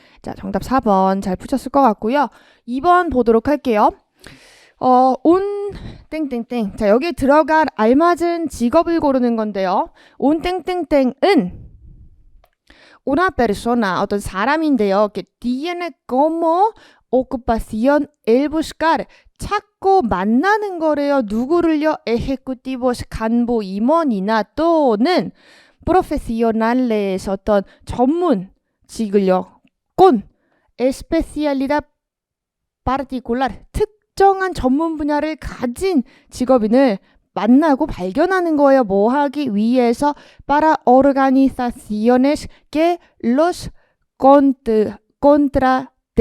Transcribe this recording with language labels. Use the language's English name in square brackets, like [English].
[Korean] 자, 정답 4번 잘 푸셨을 것 같고요. 2번 보도록 할게요. 온 땡땡땡. 자, 여기에 들어갈 알맞은 직업을 고르는 건데요. 온 땡땡땡은 [Spanish] una persona, [Korean] 어떤 사람인데요. [Spanish] que tiene como ocupación el buscar. [Korean] 찾고 만나는 거래요. 누구를요? [Spanish] ejecutivos, [Korean] 간부, 임원이나 또는 [Spanish] profesionales, [Korean] 어떤 전문직을요. [Spanish] con especialidad particular, [Korean] 특정한 전문 분야를 가진 직업인을 만나고 발견하는 거예요. 뭐 하기 위해서 [Spanish] para organizaciones que los contratar.